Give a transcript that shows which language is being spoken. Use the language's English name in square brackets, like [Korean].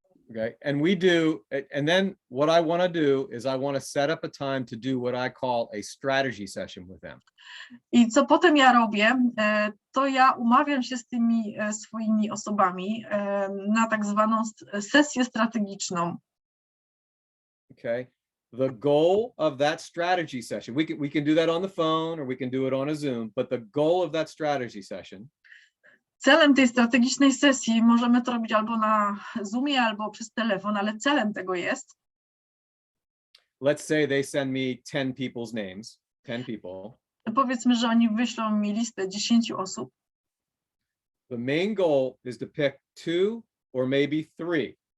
[English] Okay, and we do, and then what I want to do is I want to set up a time to do what I call a strategy session with them. [Polish] I co potem ja robię, to ja umawiam się z tymi swoimi osobami na tak zwaną sesję strategiczną. [English] Okay, the goal of that strategy session, we can do that on the phone or we can do it on a Zoom, but the goal of that strategy session. [Polish] Celem tej strategicznej sesji możemy to robić albo na Zoomie, albo przez telefon, ale celem tego jest. [English] Let's say they send me 10 people's names, 10 people. [Polish] Powiedzmy, że oni wyślą mi listę 10 osób. [English] The main goal is to pick 2 or maybe 3.